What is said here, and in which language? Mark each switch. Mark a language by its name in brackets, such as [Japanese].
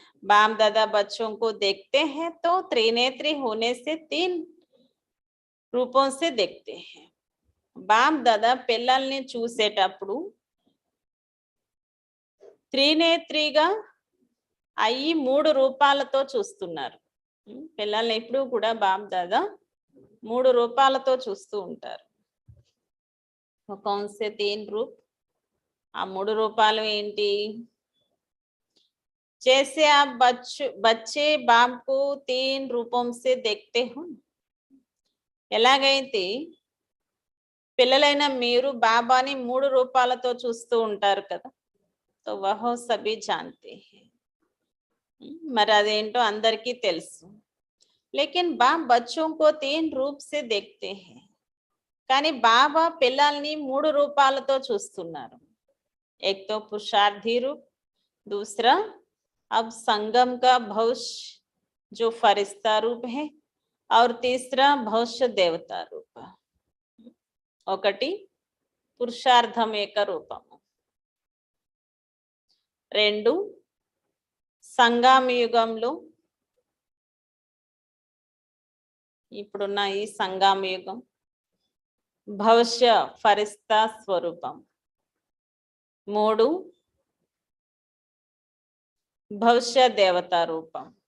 [Hindi] Balm दादा बच्चों को देखते हैं तो त्रिनेत्री होने से 3 रूपों से देखते हैं. [Telugu] బామ్ దాదా పిల్లల్ని చూసేటప్పుడు త్రినేత్రిగా అయ్యి 3 రూపాలతో చూస్తున్నారు. పిల్లల్ని ఎప్పుడు కూడా బామ్ దాదా 3 రూపాలతో చూస్తూ ఉంటారు. [Hindi] కౌన్ సే 3 రూప్? [Telugu] ఆ 3 రూపాలు ఏంటి? [Hindi] जैसे आप बच्चे बाप को 3 रूपों से देखते हो, [Telugu] ఎలాగైతే పిల్లలైన మీరు బాబాని 3 రూపాలతో చూస్తూ ఉంటారు కదా. [Hindi] तो वह सभी जानते हैं. [Telugu] మరి అదేంటో అందరికీ తెలుసు. [Hindi] लेकिन बाप बच्चों को 3 रूप से देखते हैं. [Telugu] కానీ బాబా పిల్లల్ని 3 రూపాలతో చూస్తున్నారు. [Hindi] एक तो पुरुषार्थी रूप, दूसरा अब संगम का भविष्य जो फरिश्ता रूप है और तीसरा भविष्य देवता रूप. [Telugu] ఒకటి పురుషార్థం యొక్క రూపము, 2 సంగమ యుగంలో ఇప్పుడున్న ఈ సంగమ యుగం భవిష్య ఫరిస్తా స్వరూపం, 3 భవిష్య దేవతా రూపం.